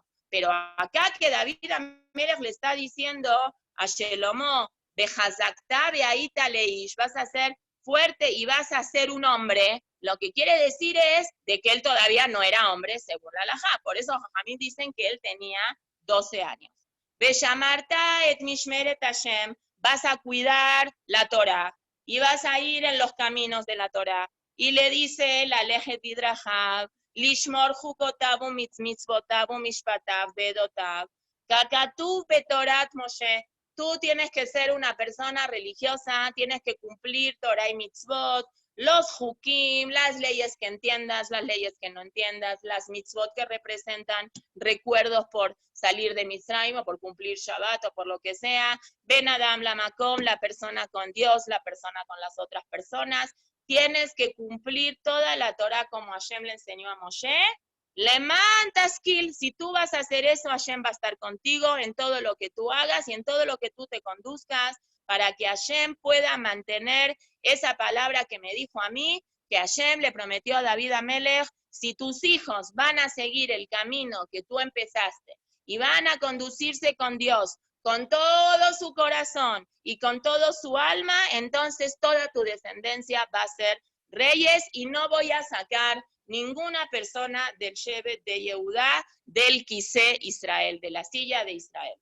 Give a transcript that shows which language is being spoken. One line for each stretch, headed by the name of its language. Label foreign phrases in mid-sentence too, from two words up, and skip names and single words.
Spanish: Pero acá que David Amelech le está diciendo a Shelomo,
Hebrew: וחזקת והיית לאיש,
Spanish: vas a ser fuerte y vas a ser un hombre, lo que quiere decir es de que él todavía no era hombre según la halajá. Por eso Jajamim dicen que él tenía 12 años.
Hebrew: ושמרת את משמרת השם,
Spanish: vas a cuidar la Torah y vas a ir en los caminos de la Torah. Y le dice
Hebrew: ללכת בדרכיו לשמור חקותיו מצותיו משפטיו ועדותיו ככתוב בתורת משה.
Spanish: Tú tienes que ser una persona religiosa, tienes que cumplir Torah y mitzvot, los hukim, las leyes que entiendas, las leyes que no entiendas, las mitzvot que representan recuerdos por salir de Mitzrayim o por cumplir Shabbat o por lo que sea,
Hebrew: בין אדם למקום,
Spanish: la persona con Dios, la persona con las otras personas, tienes que cumplir toda la Torah como Hashem le enseñó a Moshe.
Hebrew: למען תשכיל,
Spanish: si tú vas a hacer eso, Hashem va a estar contigo en todo lo que tú hagas y en todo lo que tú te conduzcas, para que Hashem pueda mantener esa palabra que me dijo a mí, que Hashem le prometió a David Amelech, si tus hijos van a seguir el camino que tú empezaste y van a conducirse con Dios, con todo su corazón y con todo su alma, entonces toda tu descendencia va a ser reyes y no voy a sacar ninguna persona del Shevet de Yehudá, del
Hebrew: כסא ישראל,
Spanish: de la silla de Israel.